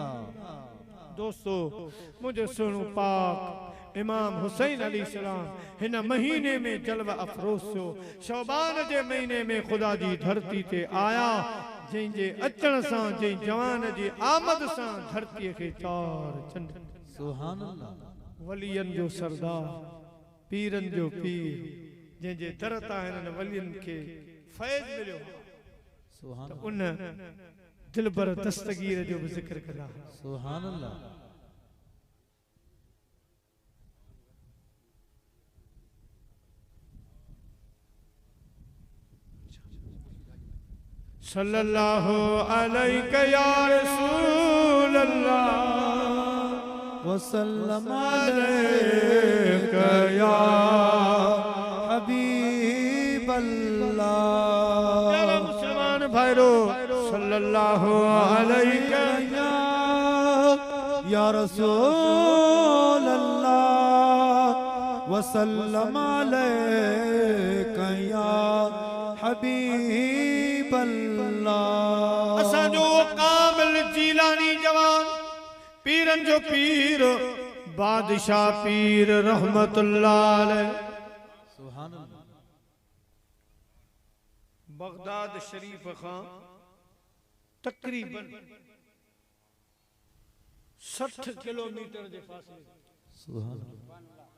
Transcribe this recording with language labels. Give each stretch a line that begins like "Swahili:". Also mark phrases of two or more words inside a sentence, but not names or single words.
Urdu: دوستوں مجھے سنو
Sindhi: पाक इमाम हुसैन अलैहिस्सलाम हिन महीने में जलवा अफरोज़ थियो, शौबान जे महीने में खुदा जी धरती ते आया, जंहिंजे अचण सां, जंहिं जवान जी आमद सां धरतीअ खे चार चंड,
Arabic: سبحان الله.
Sindhi: वलियन जो सरदार, पीरन जो पीर, जंहिंजे दर तां हिननि वलियन खे फैज़ मिलियो, सुभान त उन दिलबर दस्तगीर जो भी जिक्र करा।
Arabic: سبحان الله. صلى الله عليه يا رسول الله वसल्लम عليك يا حبيب الله.
Sindhi: प्यारा मुसलमान भाइरो
Arabic: صلى الله عليه يا رسول الله وسلم عليك يا حبيب الله.
Sindhi: असांजो कामिल जीलानी जवान, पीरन जो पीर, बादशाह पीर
Arabic: رحمة الله عليه, سبحان الله.
Sindhi: बगदाद शरीफ खां तकरीबन 60 किलोमीटर जे फासले,